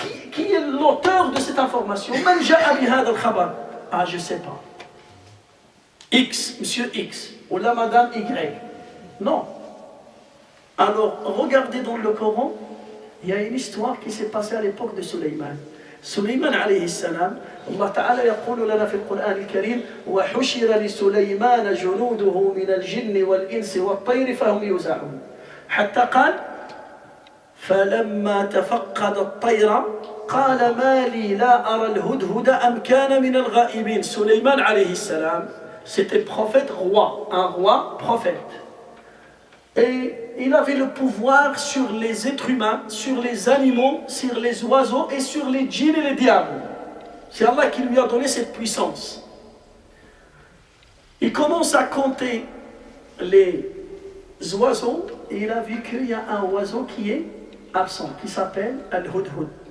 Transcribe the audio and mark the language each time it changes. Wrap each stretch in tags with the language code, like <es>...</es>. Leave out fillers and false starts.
<fr>qui est l'auteur de cette information?</fr> <ar>Man ja'a bi hadha al-khabar?</ar> <fr>Ah, je ne sais pas. X, monsieur X, ou la madame Y. Non. Alors, regardez dans le Coran, il y a une histoire qui s'est passée à l'époque de Sulayman.</fr> <ar>سليمان عليه السلام الله تعالى يقول لنا في القرآن الكريم وحشر لسليمان جنوده من الجن والإنس والطير فهم يوزعون حتى قال فلما تفقد الطير قال ما لي لا أرى الهدهد أم كان من الغائبين.</ar> <fr>Sulayman عليه السلام, c'était prophète roi, un roi prophète. Et il avait le pouvoir sur les êtres humains, sur les animaux, sur les oiseaux et sur les djinns et les diables. C'est Allah qui lui a donné cette puissance. Il commence à compter les oiseaux et il a vu qu'il y a un oiseau qui est absent, qui s'appelle Al-Hudhud.</fr>